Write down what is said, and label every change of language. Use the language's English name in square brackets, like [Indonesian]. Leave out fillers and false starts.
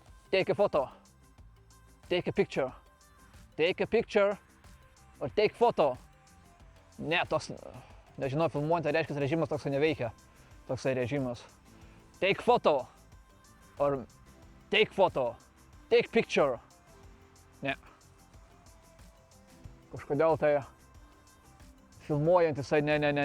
[English] Take a photo, take a picture, or take photo. [Lithuanian] Ne, toks, nežinau, filmuojant, tai reiškia, režimas toksai neveikia, toksai režimas. [English] Take photo, or take photo, take picture. [Lithuanian] Ne. Kažkodėl tai filmuojant jisai ne.